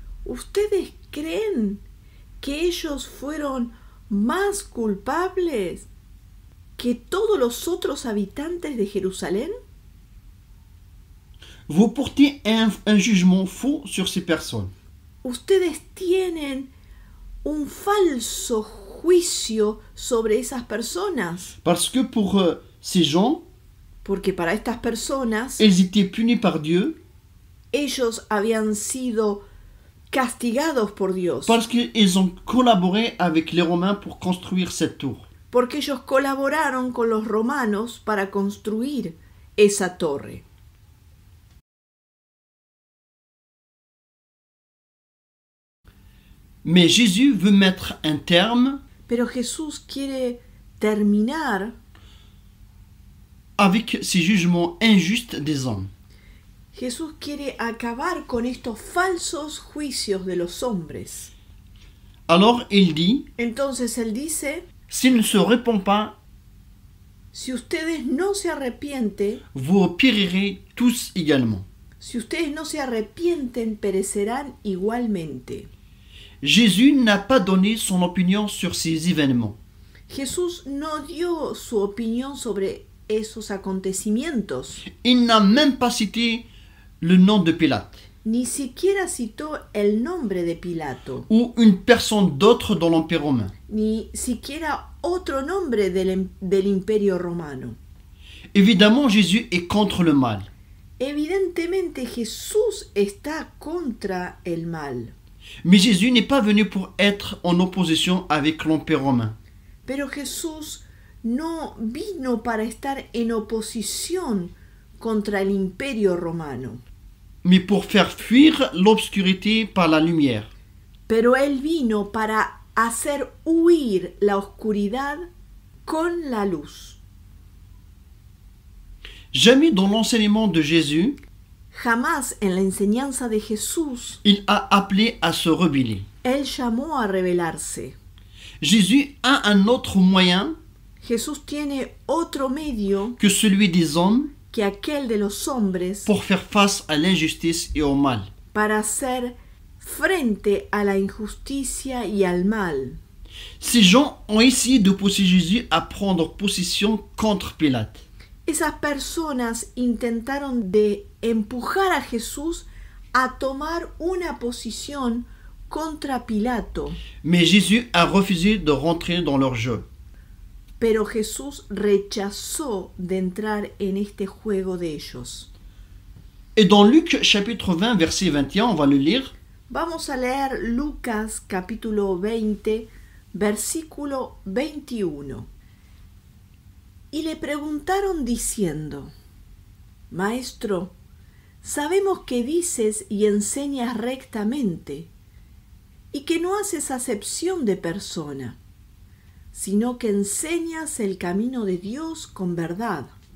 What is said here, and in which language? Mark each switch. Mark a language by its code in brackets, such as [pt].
[es] ¿ustedes creen que ellos fueron más culpables que todos los otros habitantes de Jerusalén? [fr] Vous portez un jugement faux sur ces personnes. [es] Ustedes tienen un falso juicio sobre esas personas, [fr] Parce que pour ces gens, [es] porque para estas personas [fr] ils étaient punis par Dieu [es] ellos habían sido castigados por Dios, [fr] parce qu'ils ont collaboré avec les Romains pour construire cette tour. [es] porque ellos colaboraron con los romanos para construir esa torre. [fr] Mais Jésus veut mettre un terme [es] Pero Jesús quiere terminar [fr] avec ces jugements injustes des hommes. [es] Jesús quiere acabar con estos falsos juicios de los hombres. [fr] Alors il dit, [es] Entonces él dice, [fr] s'il ne se répand pas, [es] si ustedes no se arrepienten, [fr] vous périrez tous également. [es] si ustedes no se arrepienten, perecerán igualmente. [fr] Jésus n'a pas donné son opinion sur ces événements. [es] Jesús no dio su opinión sobre esos acontecimientos, [fr] Il n'a même pas cité le nom de Pilate [es] ni siquiera citó el nombre de Pilato, [fr] ou une personne d'autre dans l'Empire romain. [es] ni siquiera otro nombre del Imperio Romano. [fr] Évidemment, Jésus est contre le mal. [es] Evidentemente Jesús está contra el mal, [fr] Mais Jésus n'est pas venu pour être en opposition avec l'Empire romain. [es] pero Jesús no vino para estar en oposición contra el Imperio Romano, [fr] Mais pour faire fuir l'obscurité par la lumière. [es] pero él vino para hacer huir la oscuridad con la luz. [fr] Jamais dans l'enseignement de Jésus, [es] Jamás en la enseñanza de Jesús [fr] il a appelé à se rebeller. [es] él llamó a rebelarse. [fr] Jésus a un autre moyen [es] Jesús tiene otro medio [fr] que celui des hommes [es] que aquel de los hombres [fr] pour faire face à l'injustice et au mal. [es] para hacer frente a la injusticia y al mal. [fr] Ces gens ont essayé de pousser Jésus à prendre position contre Pilate. [es] Esas personas intentaron de empujar a Jesús a tomar una posición contra Pilato, [fr] Mais Jésus a refusé de rentrer dans leur jeu. [es] pero Jesús rechazó de entrar en este juego de ellos. [fr] Et dans Luc chapitre 20, verset 21, on va le lire. [es] Vamos a leer Lucas capítulo 20, versículo 21. Y le preguntaron diciendo, Maestro, sabemos que dices y enseñas rectamente, y que no haces acepción de persona, sino que enseñas el camino de Dios con verdad.